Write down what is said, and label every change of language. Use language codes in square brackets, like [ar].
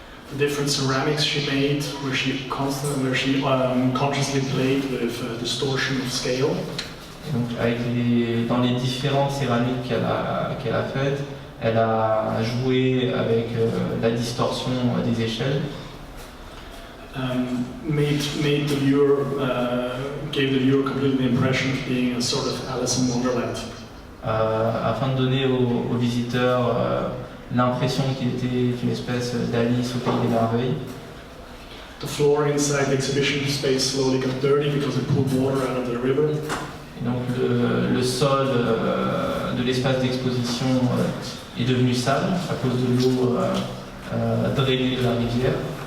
[en] The different ceramics she made, where she consciously played with distortion of scale. [fr] Et donc dans les différentes céramiques qu'elle a faites, elle a joué avec la distorsion des échelles. [en] Made the viewer, gave the viewer completely the impression of being a sort of Alice in Wonderland. [fr] Afin de donner aux visiteurs l'impression qu'il était une espèce d'Alice au pays des merveilles. [en] The floor inside the exhibition space slowly got dirty because it pulled water out of the river. [fr] Et donc le sol de l'espace d'exposition est devenu sale à cause de l'eau drainée de la rivière.